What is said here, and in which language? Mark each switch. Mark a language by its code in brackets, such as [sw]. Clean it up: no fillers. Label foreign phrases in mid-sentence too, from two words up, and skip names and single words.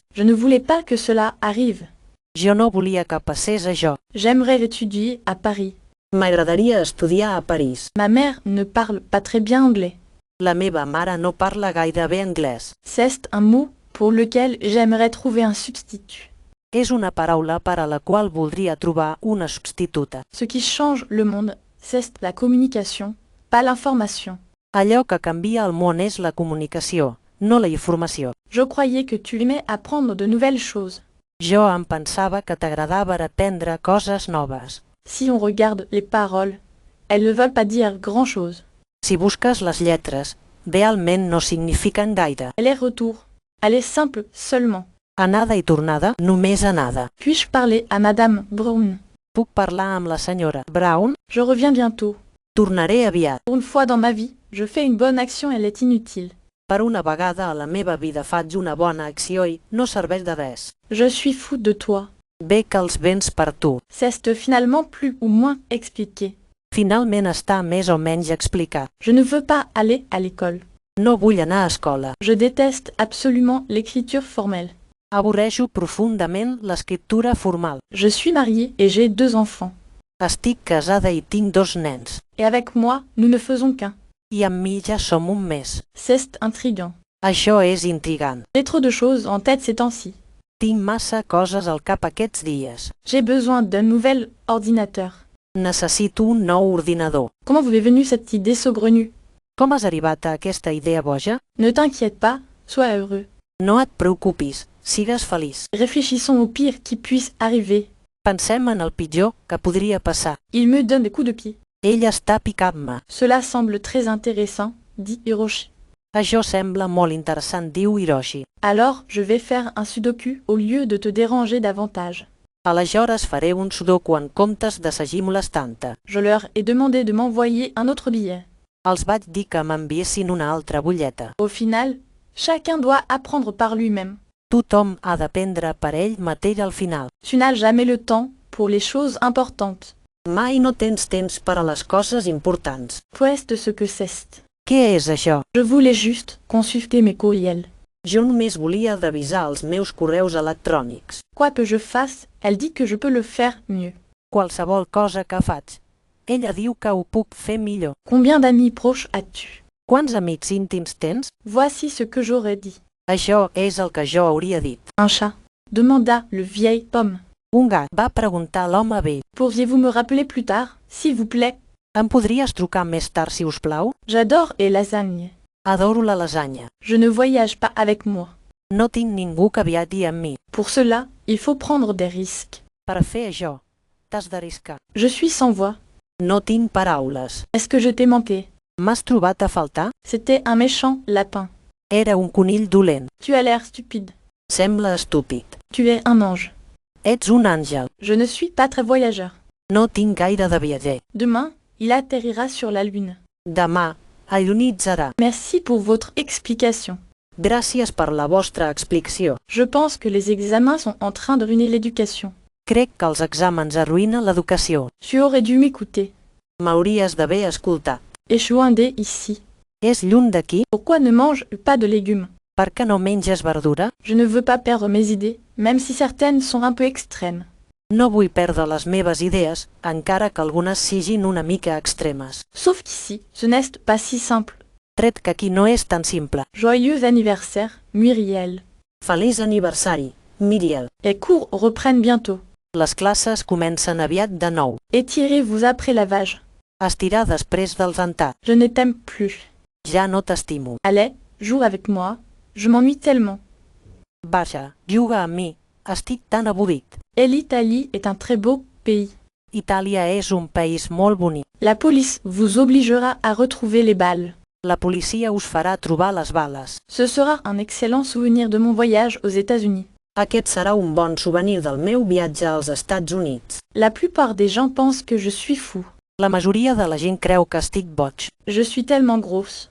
[fr] Je ne voulais pas que cela arrive. [ca] Jo no volia que passés això. [fr] J'aimerais étudier à Paris. [ca] M'agradaria estudiar a París. [fr] Ma mère ne parle pas très bien anglais. [ca] La meva mare no parla gaire bé anglès. [fr] C'est un mot pour lequel j'aimerais trouver un substitut. [ca] És una paraula per a la qual voldria trobar una substituta. [fr] Ce qui change le monde, c'est la communication, pas l'information. [ca] Allò que canvia el món és la comunicació, no la informació. [fr] Je croyais que tu aimais apprendre de nouvelles choses. [ca] Jo em pensava que t'agradava aprendre coses noves. [fr] Si on regarde les paroles, elles ne veulent pas dire grand-chose. [ca] Si busques les lletres, realment no signifiquen gaire. [fr] Aller-retour. Aller simple seulement. [ca] Anada i tornada, només anada. [fr] Puis-je parler à Madame Brown? [ca] Puc parlar amb la senyora Brown? [fr] Je reviens bientôt. [ca] Tornaré aviat. [fr] Pour une fois dans ma vie, je fais une bonne action et elle est inutile. [ca] Per una vegada a la meva vida faig una bona acció i no serveix de res. [fr] Je suis fou de toi. [ca] Bé que els vens per tu. [fr] C'est finalement plus ou moins expliqué. [ca] Finalment està més o menys explicat. [fr] Je ne veux pas aller à l'école. [ca] No vull anar a escola. [fr] Je déteste absolument l'écriture formelle. [ca] Avorreixo profundament l'escriptura formal. [fr] Je suis mariée et j'ai 2 enfants. [ca] Estic casada i tinc 2 nens. [fr] Et avec moi, nous ne faisons qu'un. [ca] I amb mi ja som un mes. [fr] C'est intriguant. [ca] Això és intrigant. [fr] J'ai trop de choses en tête ces temps-ci. [ca] Tinc massa coses al cap aquests dies. [fr] J'ai besoin d'un nouvel ordinateur. [ca] Necessito un nou ordinador. [fr] Comment vous est venue cette idée saugrenue? [ca] Com has arribat a aquesta idea boja? [fr] Ne t'inquiète pas, sois heureux. [ca] No et preocupis, sigues feliç. [fr] Réfléchissons au pire qui puisse arriver. [ca] Pensem en el pitjor que podria passar. [fr] Il me donne des coups de pied. [ca] Ell està picant-me. [fr] Cela semble très intéressant, dit Hiroshi. [ca] Això sembla molt interessant, diu Hiroshi. [fr] Alors, je vais faire un sudoku au lieu de te déranger davantage. [ca] Aleshores faré un sudoku en comptes de seguir molestant-te. [fr] Je leur ai demandé de m'envoyer un autre billet. [ca] Els vaig dir que m'enviessin una altra butlleta. [fr] Au final, chacun doit apprendre par lui-même. [ca] Tothom ha d'aprendre per ell mateix al final. [fr] Tu n'as jamais le temps pour les choses importantes. [ca] Mai no tens temps per a les coses importants. [fr] Qu'est-ce ce que c'est? [ca] Què és això? [fr] Je voulais juste consulter mes courriels. [ca] Jo només volia revisar els meus correus electrònics. [fr] Quoi que je fasse, elle dit que je peux le faire mieux. [ca] Qualsevol cosa que faig. Ella diu que ho puc fer millor. [fr] Combien d'amis proches as-tu? [ca] Quants amics íntims tens? [fr] Voici ce que j'aurais dit. [ca] Això és el que jo hauria dit. [fr] Un chat, demanda le vieil homme. [ca] Un gat, va preguntar l'home vell. [fr] Pourriez-vous me rappeler plus tard, s'il vous plaît? [ca] Em podries trucar més tard, si us plau? [fr] J'adore les lasagnes. [ca] Adoro la lasanya. [fr] Je ne voyage pas avec moi. [ca] No tinc ningú que viatgi amb mi. [fr] Pour cela, il faut prendre des risques. [ca] Per fer això, t'has d'arriscar. [fr] Je suis sans voix. [ca] No tinc paraules. [fr] Est-ce que je t'ai manqué? [ca] M'has trobat a faltar? [fr] C'était un méchant lapin. [ca] Era un conill dolent. [fr] Tu as l'air stupide. [ca] Sembla estúpid. [fr] Tu es un ange. [ca] Ets un àngel. [fr] Je ne suis pas très voyageur. [ca] No tinc gaire de viatger. [fr] Demain, il atterrira sur la Lune. [ca] Demà, allunitzarà. [fr] Merci pour votre explication. [ca] Gràcies per la vostra explicació. [fr] Je pense que les examens sont en train de ruiner l'éducation. [ca] Crec que els exàmens arruïnen l'educació. [fr] Tu aurais dû m'écouter. [ca] M'hauries d'haver escoltat. Échouindé ici. És lluny d'aquí? [fr] Pourquoi ne mange pas de légumes? [ca] Per què no menges verdura? [fr] Je ne veux pas perdre mes idées, même si certaines sont un peu extrêmes. [ca] No vull perdre les meves idees, encara que algunes siguin una mica extremes. [fr] Sauf qu'ici, ce n'est pas si simple. [ca] Tret que aquí no és tan simple. [fr] Joyeux anniversaire, Muriel. [ca] Feliç aniversari, Miriel. [fr] Les cours reprennent bientôt. [ca] Les classes comencen aviat de nou. [fr] Étirez-vous après lavage. [ca] Estirar després del rentat. [fr] Je ne t'aime plus. [ca] Ja no t'estimo. [fr] Allez, joue avec moi. Je m'ennuie tellement. [ca] Vaja, juga amb mi. Estic tan avorrit. [fr] Et l'Italie est un très beau pays. [ca] Itàlia és un país molt bonic. [fr] La police vous obligera à retrouver les balles. [ca] La policia us farà trobar les bales. [fr] Ce sera un excellent souvenir de mon voyage aux États-Unis. [ca] Aquest serà un bon souvenir del meu viatge als Estats Units. [fr] La plupart des gens pensent que je suis fou. [ca] La majoria de la gent creu que estic boig. [fr] Je suis tellement grosse.